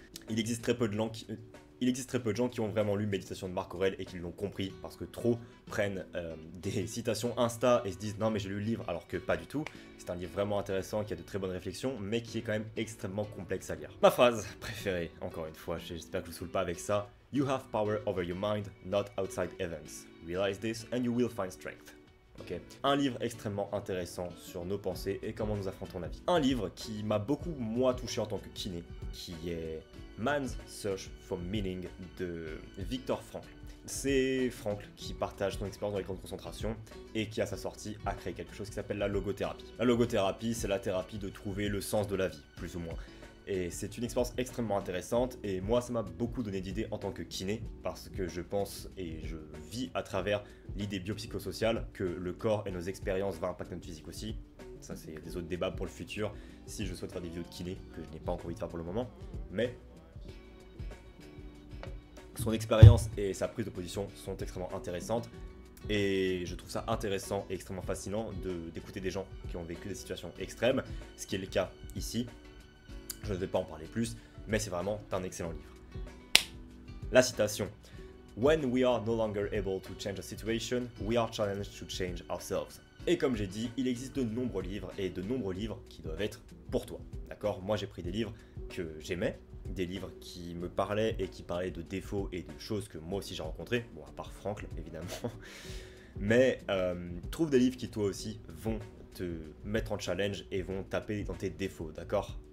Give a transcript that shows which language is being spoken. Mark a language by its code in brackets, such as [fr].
[fr] Il existe très peu de gens qui ont vraiment lu Méditation de Marc Aurèle et qui l'ont compris, parce que trop prennent des citations Insta et se disent non mais j'ai lu le livre, alors que pas du tout. C'est un livre vraiment intéressant, qui a de très bonnes réflexions, mais qui est quand même extrêmement complexe à lire. Ma phrase préférée, encore une fois, j'espère que je vous saoule pas avec ça. [en] You have power over your mind, not outside events. Realize this and you will find strength. Okay. [fr] Un livre extrêmement intéressant sur nos pensées et comment nous affrontons la vie. Un livre qui m'a beaucoup, moi, touché en tant que kiné, qui est Man's Search for Meaning de Viktor Frankl. C'est Frankl qui partage son expérience dans les camps de concentration et qui, à sa sortie, a créé quelque chose qui s'appelle la logothérapie. La logothérapie, c'est la thérapie de trouver le sens de la vie, plus ou moins. Et c'est une expérience extrêmement intéressante et moi ça m'a beaucoup donné d'idées en tant que kiné parce que je pense et je vis à travers l'idée biopsychosociale que le corps et nos expériences vont impacter notre physique aussi. Ça c'est des autres débats pour le futur si je souhaite faire des vidéos de kiné que je n'ai pas encore envie de faire pour le moment. Mais son expérience et sa prise de position sont extrêmement intéressantes Et je trouve ça intéressant et extrêmement fascinant d'écouter des gens qui ont vécu des situations extrêmes, ce qui est le cas ici. Je ne vais pas en parler plus, mais c'est vraiment un excellent livre. La citation. [en] When we are no longer able to change a situation, we are challenged to change ourselves. [fr] Et comme j'ai dit, il existe de nombreux livres et de nombreux livres qui doivent être pour toi. D'accord? Moi j'ai pris des livres que j'aimais, des livres qui me parlaient et qui parlaient de défauts et de choses que moi aussi j'ai rencontrées, bon à part Franckl évidemment, mais trouve des livres qui toi aussi vont te mettre en challenge et vont taper dans tes défauts, d'accord?